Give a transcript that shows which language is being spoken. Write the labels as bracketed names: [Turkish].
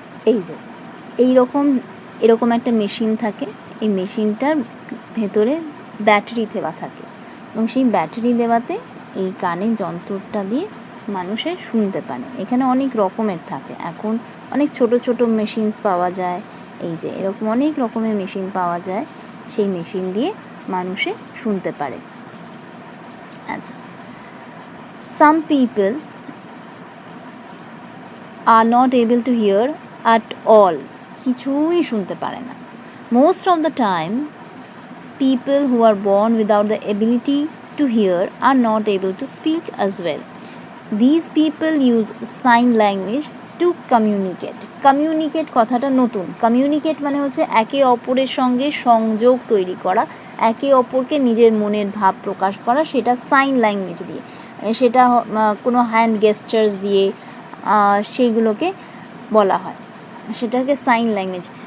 [Bangla] এই যে এরকম একটা মেশিন থাকে, এই মেশিনটার ভেতরে ব্যাটারি দেওয়া থাকে, এবং সেই ব্যাটারি দেওয়াতে এই কানে যন্ত্রটা দিয়ে মানুষের শুনতে পারে। এখানে অনেক রকমের থাকে, এখন অনেক ছোট ছোট মেশিনস পাওয়া যায়, এই যে এরকম অনেক রকমের মেশিন পাওয়া যায়, সেই মেশিন দিয়ে মানুষে শুনতে পারে। [English] আচ্ছা, some people are not able to hear at all. [Bangla] কিছুই শুনতে পারে না। [English] Most of the time, people who are born without the ability to hear are not able to speak as well. These people use sign language to communicate. [Bangla] Communicate কথাটা নতুন। Communicate মানে হচ্ছে একে অপরের সঙ্গে সংযোগ তৈরি করা, একে অপরকে নিজের মনের ভাব প্রকাশ করা, সেটা সাইন ল্যাঙ্গুয়েজ দিয়ে, সেটা কোনো হ্যান্ড গেস্টার্স দিয়ে সেইগুলোকে বলা হয়, সেটাকে সাইন ল্যাঙ্গুয়েজ।